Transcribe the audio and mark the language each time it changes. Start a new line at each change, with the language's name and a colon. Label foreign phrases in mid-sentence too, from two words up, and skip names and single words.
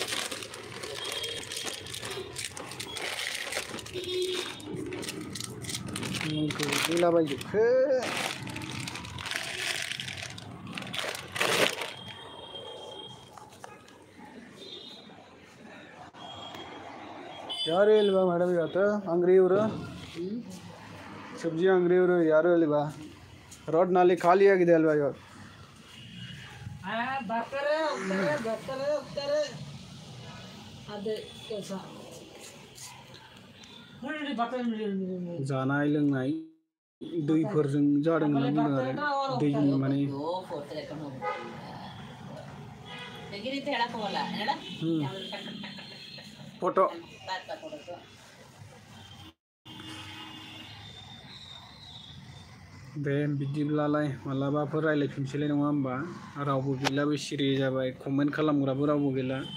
Kannada: फैलाबायजोबखो ಯಾರು ಇಲ್ವಾ ಮೇಡಮ್ ಇವತ್ತು ಅಂಗಡಿ ಇವರು ಸಬ್ಜಿ ಅಂಗಡಿ ಇವರು ಯಾರು ಇಲ್ವಾ ರೋಡ್ನಲ್ಲಿ ಖಾಲಿ ಆಗಿದೆ ಅಲ್ವಾ ಇವತ್ತು ಬರ್ತಾರೆ ಹೋಗ್ತಾರೆ ಅದೇ ಕೆಲಸ
Bodo: जानाय लोंनाय दैफोरजों जादों होनना बुंदों आरो दैनि माने फट' दे बिदिब्लालाय मालाबाफोर रायलायफिनसैलाय नङा होमबा रावबो गैला बे सिरि जाबाय कमेन्ट खालामग्राबो रावबो गैला